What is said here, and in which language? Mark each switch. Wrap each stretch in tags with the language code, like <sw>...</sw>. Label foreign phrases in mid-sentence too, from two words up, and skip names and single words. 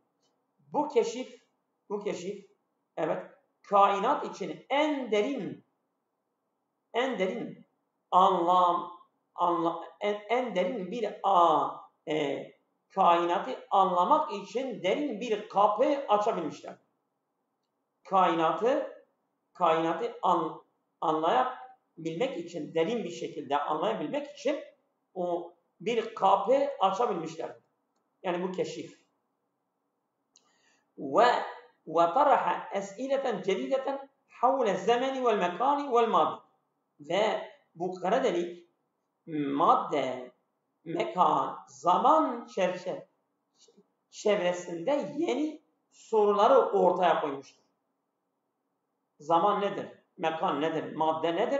<tr>Bu keşif evet kainat için en derin bir kainatı anlamak için derin bir kapı açabilmişler. Kainatı anlayabilmek için, derin bir şekilde anlayabilmek için o bir kapı açabilmişler. Yani bu keşif.</tr> <ar>وطرح أسئلة جديدة حول الزمن والمكان والماضي.</ar> <tr>Ve bu kara delik madde, mekan, zaman çevresinde yeni soruları ortaya koymuştur. Zaman nedir? Mekan nedir? Madde nedir?</tr>